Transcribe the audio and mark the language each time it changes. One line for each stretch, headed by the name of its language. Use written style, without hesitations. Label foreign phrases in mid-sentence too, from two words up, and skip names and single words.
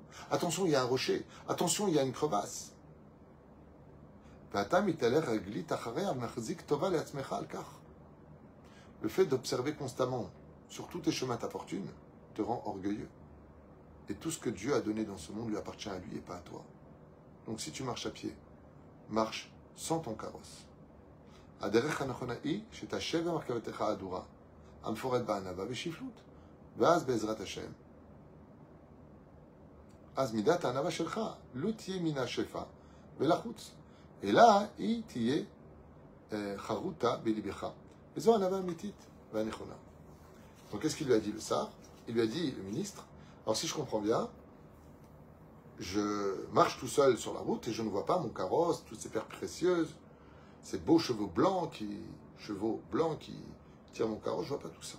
French: Attention, il y a un rocher. Attention, il y a une crevasse. Le fait d'observer constamment sur tous tes chemins ta fortune te rend orgueilleux. Et tout ce que Dieu a donné dans ce monde lui appartient à lui et pas à toi. Donc si tu marches à pied, marche sans ton carrosse.
Hebrew: הדרך הנכונה היא שתשב במרכבתך ההדורה, המפורט בענווה בשפלות, ואז בעזרת השם. אז מידת הענווה שלך לא תהיה מן השפע ולחוץ, אלא היא תהיה חרוטה בלבך. וזו ענווה אמיתית והנכונה.
French: Donc qu'est-ce qu'il lui a dit le Sar? Il lui a dit, le ministre, alors si je comprends bien, je marche tout seul sur la route et je ne vois pas mon carrosse, toutes ces perles précieuses, ces beaux chevaux blancs qui tirent mon carrosse, je ne vois pas tout ça.